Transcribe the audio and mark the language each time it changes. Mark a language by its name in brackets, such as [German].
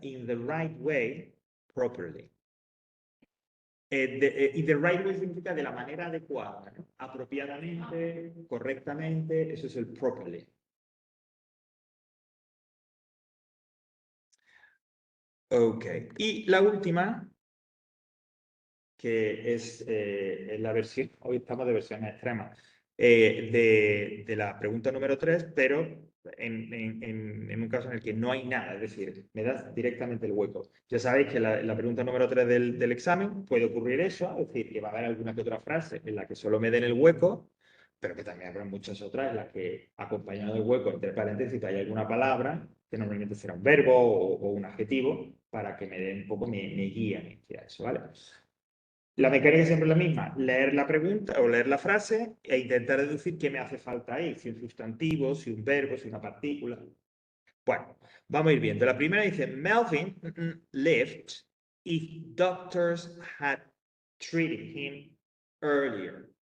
[English] In the right way, properly. [Spanish] Y [English] the right way [Spanish] significa de la manera adecuada, ¿no? Apropiadamente, correctamente, eso es el properly. Ok, y la última, que es la versión, hoy estamos de versiones extremas, de la pregunta número 3, pero en un caso en el que no hay nada, es decir, me das directamente el hueco. Ya sabéis que la pregunta número 3 del examen puede ocurrir eso, es decir, que va a haber alguna que otra frase en la que solo me den el hueco, pero que también habrá muchas otras en las que, acompañado del hueco, entre paréntesis, hay alguna palabra, que normalmente será un verbo o un adjetivo, para que me dé un poco, me guíen hacia eso, ¿vale? La mecánica es siempre la misma, leer la pregunta o leer la frase e intentar deducir qué me hace falta ahí, si un sustantivo, si un verbo, si una partícula. Bueno, vamos a ir viendo. La primera dice, [English] Melvin left if doctors had treated him earlier.